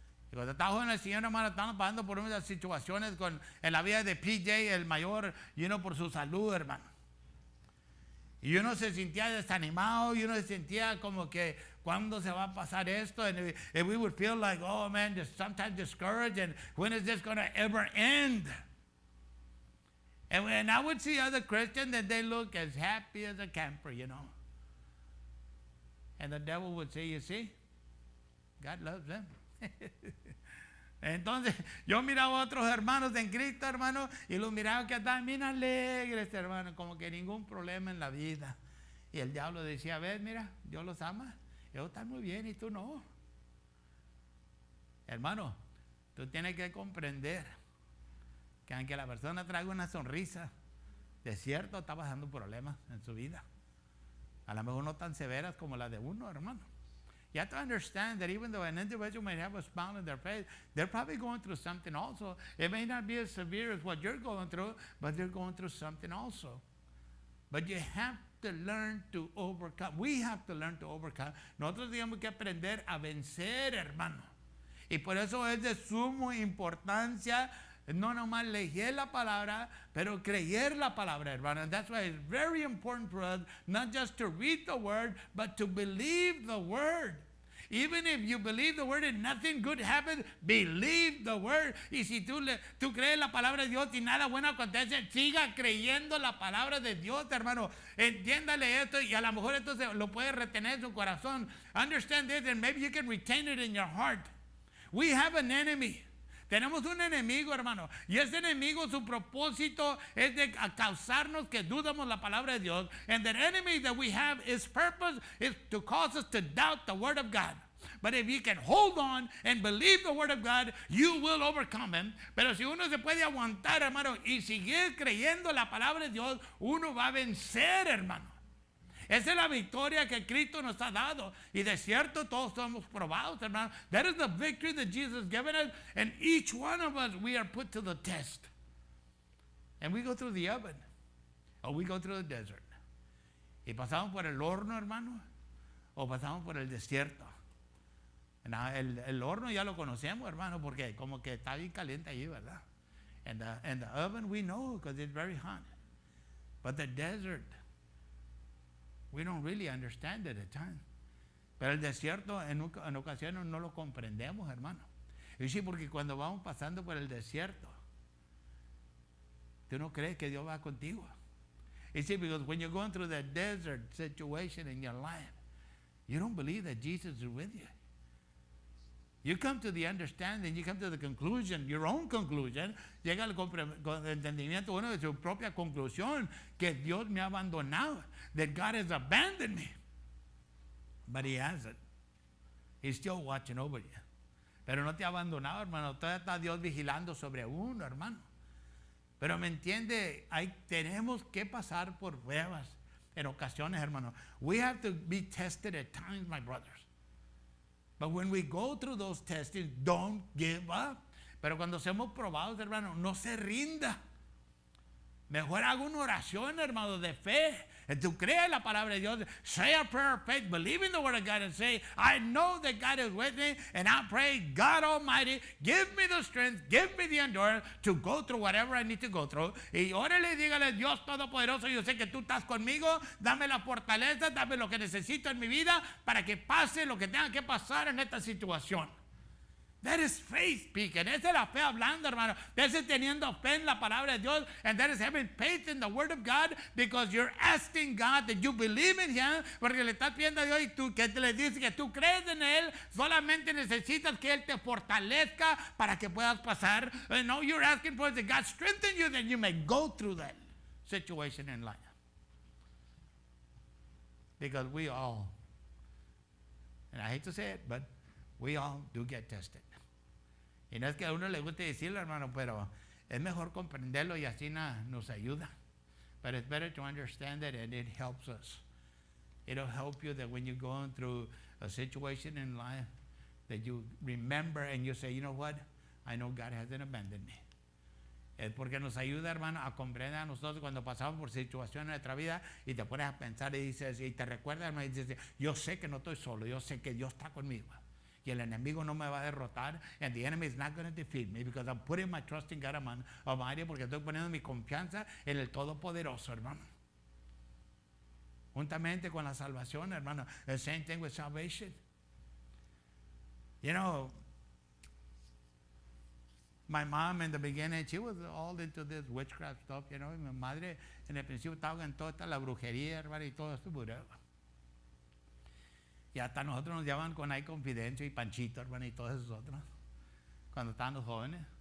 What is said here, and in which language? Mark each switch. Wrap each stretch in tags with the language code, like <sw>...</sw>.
<es>Y cuando estaba joven en el Señor, hermano, estábamos pasando por unas situaciones en la vida de PJ, el mayor,</es> <en>you know,</en> <es>por su salud, hermano. Y uno se sentía desanimado, y uno se sentía como que, ¿cuándo se va a pasar esto?</es> <en>And we would feel like, oh man, just sometimes discouraged, and when is this going to ever end? And when I would see other Christians, and they look as happy as a camper, you know. And the devil would say, you see, God loves them.</en> <es>Entonces, yo miraba a otros hermanos en Cristo, hermano, y los miraba que estaban bien alegres, hermano, como que ningún problema en la vida. Y el diablo decía, a ver, mira, Dios los ama, ellos están muy bien y tú no. Hermano, tú tienes que comprender que aunque la persona traiga una sonrisa, de cierto está pasando problemas en su vida. A lo mejor no tan severas como la de uno, hermano.</es> <en>You have to understand that even though an individual may have a smile on their face, they're probably going through something also. It may not be as severe as what you're going through, but they're going through something also. But you have to learn to overcome. We have to learn to overcome.</en> <es>Nosotros tenemos que aprender a vencer, hermano. Y por eso es de suma importancia no nomás leer la palabra, pero creer la palabra, hermano.</es> <en>And that's why it's very important for us not just to read the word, but to believe the word. Even if you believe the word and nothing good happens, believe the word.</en> <es>Y si tú crees la palabra de Dios y nada bueno acontece, siga creyendo la palabra de Dios, hermano. Entiéndale esto y a lo mejor esto lo puede retener en su corazón.</es> <en>Understand this and maybe you can retain it in your heart. We have an enemy.</en> <es>Tenemos un enemigo, hermano, y ese enemigo, su propósito es de causarnos que dudamos la palabra de Dios.</es> <en>And the enemy that we have, his purpose is to cause us to doubt the word of God. But if you can hold on and believe the word of God, you will overcome him.</en> <es>Pero si uno se puede aguantar, hermano, y seguir creyendo la palabra de Dios, uno va a vencer, hermano. Esa es la victoria que Cristo nos ha dado. Y de cierto, todos somos probados, hermano.</es> <en>That is the victory that Jesus has given us. And each one of us, we are put to the test. And we go through the oven. Or we go through the desert.</en> <es>Y pasamos por el horno, hermano. O pasamos por el desierto. El horno ya lo conocemos, hermano, porque como que está bien caliente allí, ¿verdad?</es> <en>And the oven we know because it's very hot. But the desert, we don't really understand it at times.</en> <es>Pero el desierto en ocasiones no lo comprendemos, hermano. Y sí, porque cuando vamos pasando por el desierto, tú no crees que Dios va contigo.</es> <en>You see, because when you're going through that desert situation in your life, you don't believe that Jesus is with you. You come to the understanding, you come to the conclusion, your own conclusion,</en> <es>llega al entendimiento uno de su propia conclusión, que Dios me ha abandonado,</es> <en>that God has abandoned me. But he hasn't. He's still watching over you.</en> <es>Pero no te ha abandonado, hermano. Todavía está Dios vigilando sobre uno, hermano. Pero me entiende, tenemos que pasar por pruebas en ocasiones, hermano.</es> <en>We have to be tested at times, my brothers. But when we go through those testings, don't give up.</en> <es>Pero cuando seamos probados, hermano, no se rinda. Mejor haga una oración, hermano, de fe. Tú crees la palabra de Dios.</es> <en>Say a prayer of faith. Believe in the word of God and say, I know that God is with me. And I pray, God Almighty, give me the strength, give me the endurance to go through whatever I need to go through.</en> <es>Y órale, dígale, Dios Todopoderoso, yo sé que tú estás conmigo. Dame la fortaleza, dame lo que necesito en mi vida para que pase lo que tenga que pasar en esta situación.</es> <en>That is faith speaking.</en> <es>Esa es la fe hablando, hermano. Ese es teniendo fe en la palabra de Dios.</es> <en>And that is having faith in the word of God, because you're asking God that you believe in Him.</en> <es>Porque le estás pidiendo a Dios y tú, que le dices que tú crees en Él. Solamente necesitas que Él te fortalezca para que puedas pasar.</es> <en>No, you're asking for that God strengthen you, that you may go through that situation in life. Because we all, and I hate to say it, but we all do get tested.</en> <es>Y no es que a uno le guste decirlo, hermano, pero es mejor comprenderlo y así nos ayuda.</es> <en>But it's better to understand it, and it helps us. It'll help you that when you're going through a situation in life, that you remember and you say, you know what? I know God hasn't abandoned me.</en> <es>Es porque nos ayuda, hermano, a comprender a nosotros cuando pasamos por situaciones en nuestra vida y te pones a pensar y dices, y te recuerdas, hermano, y dices, yo sé que no estoy solo, yo sé que Dios está conmigo. Y el enemigo no me va a derrotar.</es> <en>And the enemy is not going to defeat me, because I'm putting my trust in God Almighty,</en> <es>porque estoy poniendo mi confianza en el Todopoderoso, hermano. Juntamente con la salvación, hermano.</es> <en>The same thing with salvation. You know, my mom in the beginning, she was all into this witchcraft stuff, you know.</en> <es>Y mi madre en el principio estaba en toda esta la brujería, hermano, y todo esto. Y hasta nosotros nos llaman con ahí Confidencio y Panchito, hermano, y todos esos otros, cuando estaban los jóvenes.</es>